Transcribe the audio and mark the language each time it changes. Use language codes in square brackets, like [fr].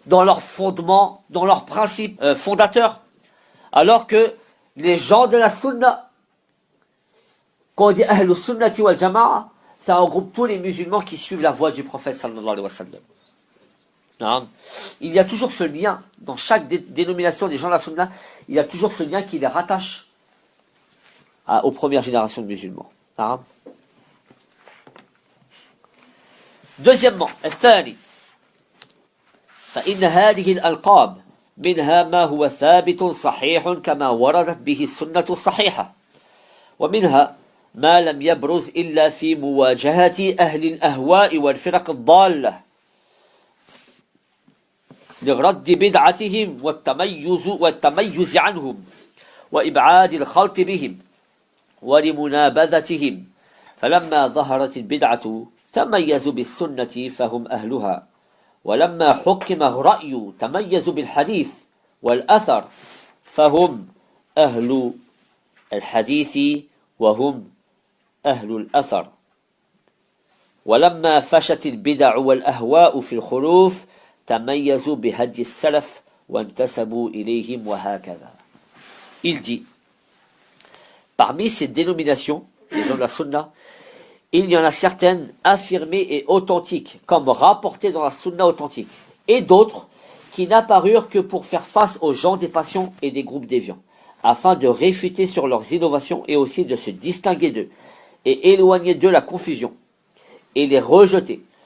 [fr] Dans leurs fondements, dans leurs principes fondateurs. Alors que les gens de la Sunna, quand on dit Ahlus Sunnati wal Jama'a, ça regroupe tous les musulmans qui suivent la voie du prophète sallallahu alayhi wa sallam. Il y a toujours ce lien, dans chaque dénomination des gens de la Sunna, il y a toujours ce lien qui les rattache aux premières générations de musulmans. Deuxièmement, [ar] الثاني فإن هذه الألقاب منها ما هو ثابت صحيح كما وردت به السنة الصحيحة ومنها ما لم يبرز إلا في مواجهة أهل الأهواء والفرق الضالة لرد بدعتهم والتميز عنهم وإبعاد الخلط بهم ولمنابذتهم فلما ظهرت البدعة تميزوا بالسنة فهم أهلها ولما حكم الرأي تميزوا بالحديث والأثر فهم أهل الحديث وهم أهل الأثر. ولما فشت البدع والأهواء في الخلوف تميزوا بهدي السلف وانتسبوا إليهم وهكذا. [fr] Il dit, parmi ces dénominations, les gens de la sunna, il y en a certaines affirmées et authentiques, comme rapportées dans la sunna authentique, et d'autres qui n'apparurent que pour faire face aux gens des passions et des groupes déviants, afin de réfuter sur leurs innovations et aussi de se distinguer d'eux, et éloigner d'eux la confusion, et les rejeter.